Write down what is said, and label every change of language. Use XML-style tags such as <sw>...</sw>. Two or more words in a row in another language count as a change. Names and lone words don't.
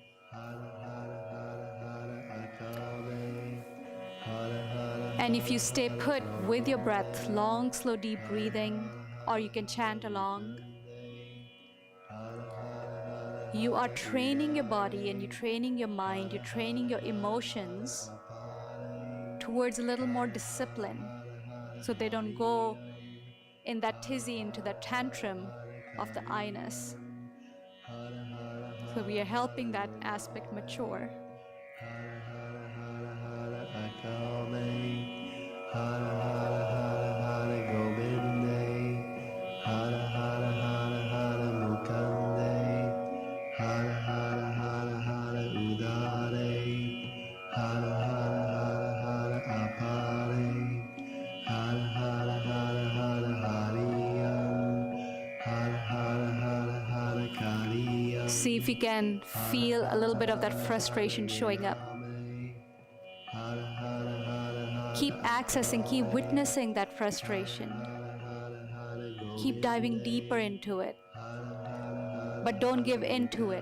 <en>And if you stay put with your breath, long, slow, deep breathing, or you can chant along, you are training your body and you're training your mind, you're training your emotions towards a little more discipline so they don't go in that tizzy into that tantrum of the I-ness. So we are helping that aspect mature.</en> <sa>Hara Hara Hara Hara Akame, Hara Hara Hara Hara Govinde, Hara Hara Hara Hara Mukande, Hara Hara Hara Hara Udare, Hara Hara Hara Hara Apare, Hara Hara Hara Hara Hariyam, Hara Hara Hara Hara Kariyam.</sa> <en>See if you can feel a little bit of that frustration showing up. Keep accessing, keep witnessing that frustration. Keep diving deeper into it. But don't give in to it.</en>